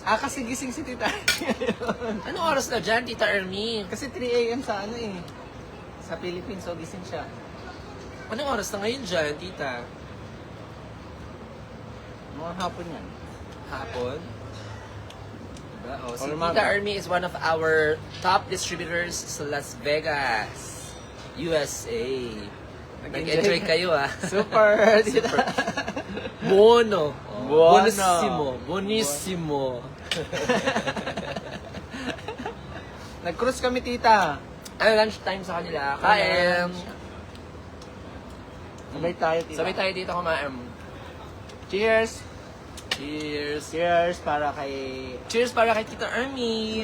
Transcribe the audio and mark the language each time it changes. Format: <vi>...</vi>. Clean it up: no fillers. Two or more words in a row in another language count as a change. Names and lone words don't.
<tl>Kasi gising si Tita Army. Anong oras na dyan, Tita Ermi? Kasi 3 a.m. sa sa Philippines, so gising siya. Anong oras na ngayon dyan, Tita? Mga hapon yan. Hapon? Diba? O, Oh, si Or Tita Mama.</tl> <en>Army is one of our top distributors sa Las Vegas, USA.</en> <tl>Nag-enjoy kayo ah. Super.</tl> <it>Super. Buono. Buono. Buonissimo. Buonissimo.</it> <tl>Nag-cruise kami, tita. Ano, lunchtime sa kanila. Kain. Sabay tayo, tita. Sabay tayo dito kumain. Cheers. Cheers. Cheers para kay... Cheers para kay Tita Army.</tl>